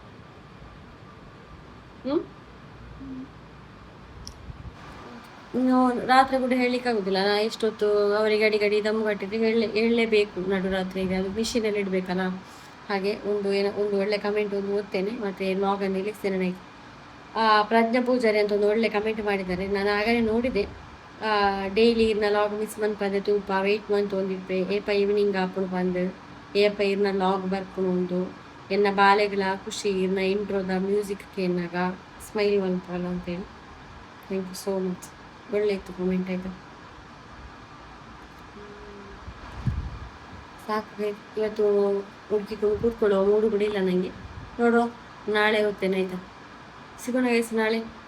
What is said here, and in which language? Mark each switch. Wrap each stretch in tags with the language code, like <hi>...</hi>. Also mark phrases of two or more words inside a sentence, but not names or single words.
<kn>ರಾತ್ರಿ ಕೂಡ ಹೇಳಲಿಕ್ಕೆ ಆಗುದಿಲ್ಲ. ನಾ ಎಷ್ಟೊತ್ತು ಅವರಿಗೆ ಗಡಿ ದಮ್ಮು ಕಟ್ಟಿದ್ರೆ ಹೇಳಲೇಬೇಕು ನಡುರಾತ್ರಿಗೆ, ಅದು ಮಿಷಿನಲ್ಲಿ ಇಡಬೇಕಲ್ಲ. ಹಾಗೆ ಒಂದು ಒಳ್ಳೆ ಕಮೆಂಟ್ ಒಂದು ಓದ್ತೇನೆ, ಮತ್ತು ಲಾಗನ್ನು ನಿಲ್ಲಿಸ್ತೇನೆ. ನನಗೆ ಪ್ರಜ್ಞಾ ಪೂಜಾರಿ ಅಂತ ಒಂದು ಒಳ್ಳೆ ಕಮೆಂಟ್ ಮಾಡಿದ್ದಾರೆ. ನಾನು ಆಗಲೇ ನೋಡಿದೆ.</kn> <tcy>ಡೈಲಿ ಇರ್ನ</tcy> <en>log miss</en> <tcy>ಮನ್ಪದೆ ತೂಪ ವೆಯ್ಟ್ ಮಂತ್ ಒಂದಿಪ್ಪೆ ಏಪ ಈವ್ನಿಂಗ್ ಆಪುಣು ಬಂದು ಏಪ ಇರ್ನ ಲಾಗ್ ಬರ್ಪುಣು ಒಂದು ಎನ್ನ ಬಾಲೆಗಳ ಖುಷಿ ಇರ್ನ ಇಂಟ್ರೋದ ಮ್ಯೂಸಿಕ್ಗೆ ಎನ್ನಾಗ ಸ್ಮೈಲ್</tcy> <kn>ಬಂತಲ್ಲ ಅಂತೇಳಿ.</kn> <en>thank you so much.</en> <kn>ಒಳ್ಳೆ ಇತ್ತು ಕಮೆಂಟ್ ಆಯ್ತು. ಸಾಕು ಇವತ್ತು ಹುಡುಕಿಕೊಂಡು ಕೂತ್ಕೊಳ್ಳುವ ಮೂಡು ಕೂಡ ಇಲ್ಲ ನನಗೆ. ನೋಡುವ ನಾಳೆ ಹೋಗ್ತೇನೆ ಆಯಿತಾ. ಸಿಗೋಣ ಗೈಸ್ ನಾಳೆ.</kn>